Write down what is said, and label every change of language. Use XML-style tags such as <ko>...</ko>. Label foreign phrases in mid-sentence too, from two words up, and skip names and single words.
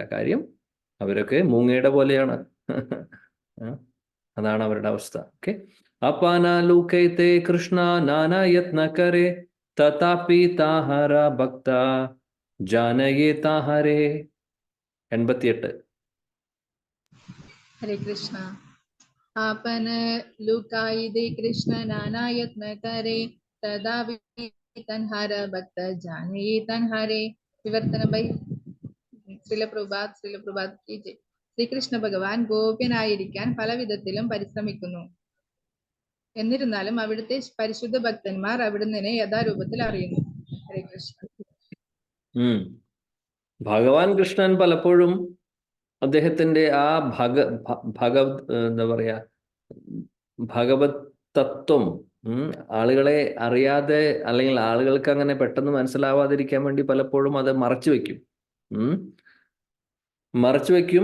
<ml>കാര്യം അവരൊക്കെ മൂങ്ങയുടെ പോലെയാണ്. അതാണ് അവരുടെ അവസ്ഥ. ഓക്കെ.</ml> <bn>আপনালুকাইতে কৃষ্ণ নানা যত্ন করে তথাপি তাহার ভক্ত জানয়ে তাহারে.</bn> <ml>88. ഹരേ കൃഷ്ണ.</ml> <bn>আপন লুকাই দে কৃষ্ণ নানা যত্ন করে তদা তাঁহার ভক্ত জানে তাঁহারে.</bn> <hi>विवर्तन भाई श्रील प्रभात की जय.</hi> <ml>ശ്രീകൃഷ്ണ ഭഗവാൻ ഗോപ്യനായിരിക്കാൻ പല വിധത്തിലും പരിശ്രമിക്കുന്നു. എന്നിരുന്നാലും അവിടുത്തെ പരിശുദ്ധ ഭക്തന്മാർ അവിടുന്ന് യഥാരൂപത്തിൽ അറിയുന്നു. ഹരേ കൃഷ്ണ. ഭഗവാൻ കൃഷ്ണൻ പലപ്പോഴും അദ്ദേഹത്തിന്റെ ആ എന്താ പറയാ, ഭഗവത് തത്വം ആളുകളെ അറിയാതെ, അല്ലെങ്കിൽ ആളുകൾക്ക് അങ്ങനെ പെട്ടെന്ന് മനസ്സിലാവാതിരിക്കാൻ വേണ്ടി പലപ്പോഴും അത് മറച്ചു വെക്കും.</ml>